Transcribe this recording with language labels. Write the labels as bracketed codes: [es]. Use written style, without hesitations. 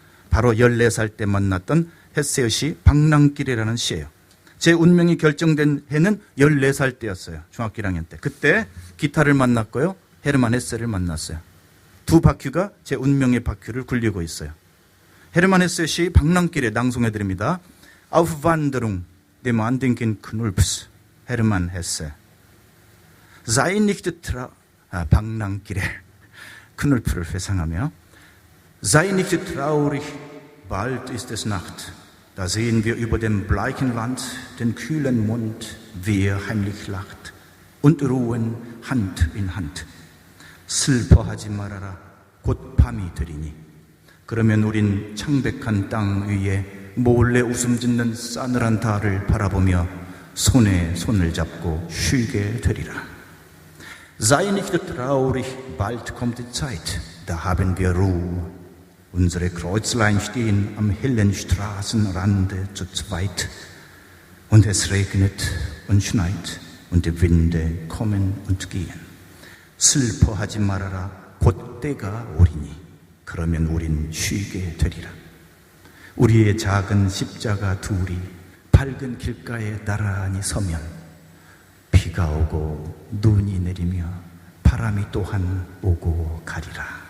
[ko] 바로 14살 때 만났던 헤세의 시 방랑길이라는 시예요. 제 운명이 결정된 해는 14살 때였어요. 중학교 1학년 때. 그때 기타를 만났고요. 헤르만 헤세를 만났어요. 두 바퀴가 제 운명의 바퀴를 굴리고 있어요. 헤르만 헤세의 시 방랑길에 낭송해드립니다. [de] Aufwanderung dem Andenken Knulps. [ko] 헤르만 헤세. [de] Sei nicht [ko] 방랑길에 크눌프를 회상하며 [de] Sei nicht traurig, bald ist es Nacht. Da sehen wir über dem bleichen Land den kühlen Mond, wie er heimlich lacht. Und ruhen Hand in Hand. [ko] 슬퍼하지 말아라, 곧 밤이 되리니. 그러면 우린 창백한 땅 위에 몰래 웃음 짓는 싸늘한 달을 바라보며 손에 손을 잡고 쉬게 되리라. [de] Sei nicht traurig, bald kommt die Zeit, da haben wir Ruhe. Unsere Kreuzlein stehen am hellen Straßenrande zu zweit. Und es regnet und schneit und die Winde kommen und gehen. [ko] 슬퍼하지 말아라, 곧 때가 오리니. 그러면 우린 쉬게 되리라. 우리의 작은 십자가 둘이 밝은 길가에 나란히 서면 비가 오고 눈이 내리며 바람이 또한 오고 가리라.